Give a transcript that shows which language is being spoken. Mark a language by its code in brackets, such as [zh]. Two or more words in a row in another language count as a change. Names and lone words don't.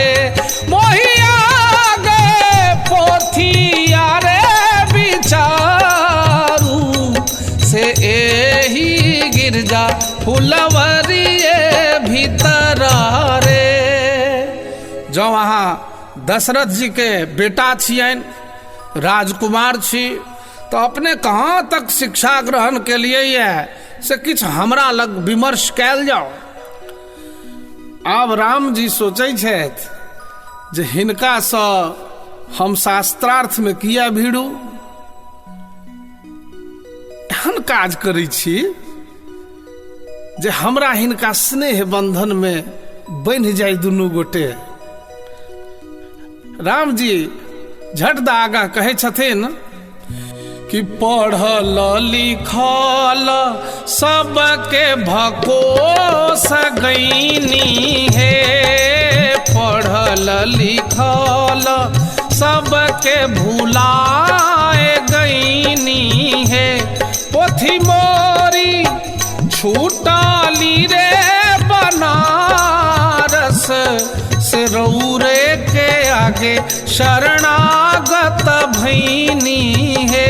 [mai] मोहिया गे पोथिया रे बिचारू से एही गिरजा फुलवरिए भीतरा रे। जो वहाँ दशरथ जी के बेटा छियन, राजकुमार छी, तो अपने कहाँ तक शिक्षा ग्रहण के लिए ये से किछ हमरा लग विमर्श कैल जाओ। आब राम जी सोचे छथि जे हिनका सँ हम शास्त्रार्थ में किया भिड़ू, एहन काज करै छी जे हमरा हिनका स्नेह बंधन में बंध जाय दुनू गोटे। राम जी झट द आगा कहे छथिन कि [bho] पढ़ल लिखल सबके भकोस गईनी है, पढ़ल लिखल सबके भुलाए गईनी है। पोथी मोरी छूटली रे बनारस से रौरे के आगे शरणागत भईनी है।